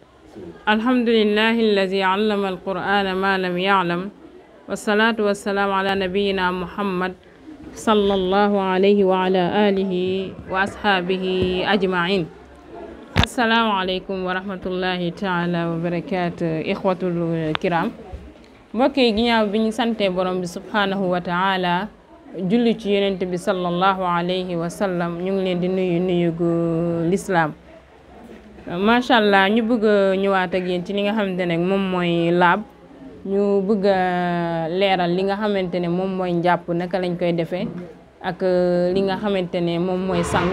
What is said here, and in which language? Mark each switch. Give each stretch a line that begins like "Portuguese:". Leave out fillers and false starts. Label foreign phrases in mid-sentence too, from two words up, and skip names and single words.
Arabic: الحمد لله الذي علم القرآن ما لم يعلم والصلاة والسلام على نبينا محمد صلى الله عليه وعلى آله وأصحابه أجمعين. السلام عليكم ورحمة الله تعالى وبركاته. إخوة الكرام,
Wolof: mbokk yi ginnaaw bi ñu sante borom bi
Arabic: سبحانه وتعالى
Wolof: julli ci yonent bi
Arabic: صلى الله عليه وسلم,
Wolof: ñu ngi leen di nuyu gu l'islam.
Arabic: ما شاء الله,
Wolof: ñu bëgg a ñëwaat ak yéen ci li nga xamante ne moom mooy laab. ñu bëgg a leeral li nga xamante ne moom mooy njàpp naka lañ koy defee ak li nga xamante ne moom mooy sangu.